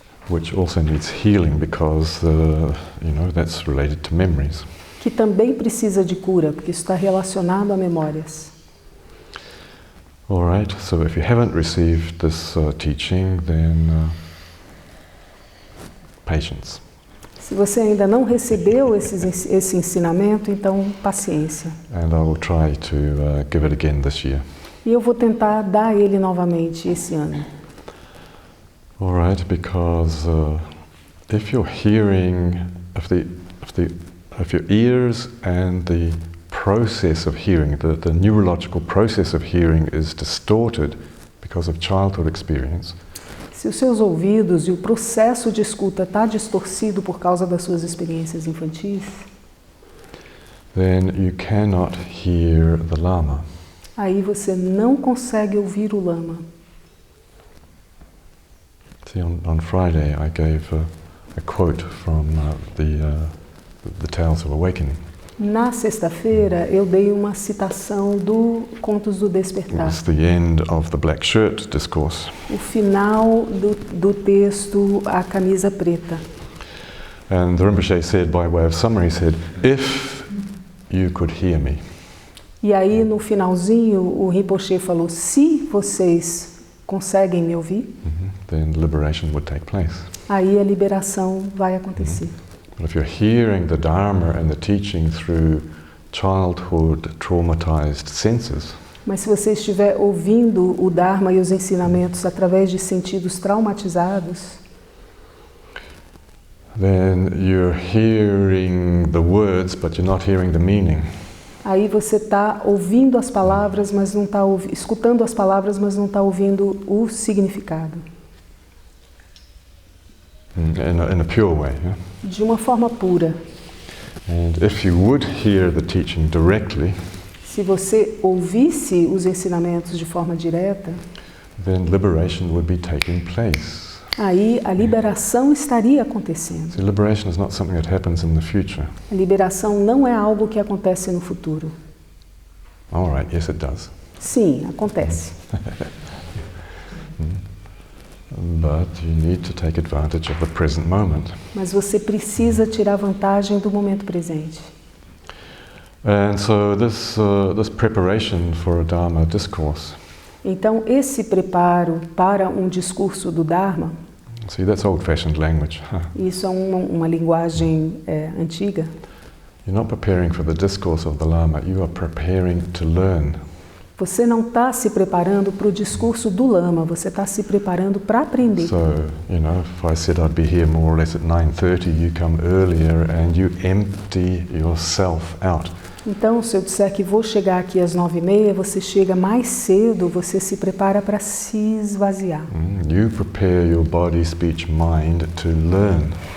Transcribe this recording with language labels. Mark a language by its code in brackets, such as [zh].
[en] Which also needs healing because, that's related to memories. [pt] Que também precisa de cura, porque isso está relacionado a memórias. [en] All right, so if you haven't received this teaching, then patience. [pt] Se você ainda não recebeu esse ensinamento, então paciência. [en] And I will try to give it again this year. [pt] E eu vou tentar dar ele novamente esse ano. [en] All right, because if you're hearing, if your ears and the process of hearing, the neurological process of hearing is distorted because of childhood experience. [pt] Se os seus ouvidos e o processo de escuta está distorcido por causa das suas experiências infantis, [en] then you cannot hear the Lama. [pt] aí você não consegue ouvir o Lama. [en] See, on Friday I gave a quote from the Tales of Awakening. [pt] Na sexta-feira eu dei uma citação do Contos do [en] It [pt] Despertar. [en] was the end of the black shirt discourse. [pt] O final do texto A Camisa Preta. [en] And the Rinpoche said, by way of summary, he said, if you could hear me, [pt] E aí no finalzinho o Rinpoche falou: se vocês conseguem me ouvir, [en] then liberation would take place. [pt] aí a liberação vai acontecer. [en] But if you're hearing the Dharma and the teaching through childhood traumatized senses, [pt] Mas se você estiver ouvindo o Dharma e os ensinamentos através de sentidos traumatizados, [en] then you're hearing the words, but you're not hearing the meaning. [pt] aí você está ouvindo as palavras, mas não está escutando as palavras, mas não está ouvindo o significado. [en] In a pure way. Yeah? [pt] De uma forma pura. [en] And if you would hear the teaching directly, [pt] Se você ouvisse os ensinamentos de forma direta, [en] then liberation would be taking place. [pt] aí a liberação estaria acontecendo. [en] See, liberation is not something that happens in the future. [pt] A liberação não é algo que acontece no futuro. [en] All right, yes it does. [pt] Sim, acontece. [en] But you need to take advantage of the present moment. [pt] Mas você precisa tirar vantagem do momento presente. [en] And so this preparation for a Dharma discourse, [pt] Então, esse preparo para um discurso do Dharma, [en] see, that's old-fashioned language. [pt] isso é uma linguagem antiga. [en] You're not preparing for the discourse of the Lama, you are preparing to learn. [pt] Você não está se preparando para o discurso do Lama, você está se preparando para aprender. [en] So, you know, if I said I'd be here more or less at 9:30, you come earlier and you empty yourself out. [pt] Então, se eu disser que vou chegar aqui às 9h30, você chega mais cedo, você se prepara para se esvaziar. [en] You prepare your body, speech, mind to learn.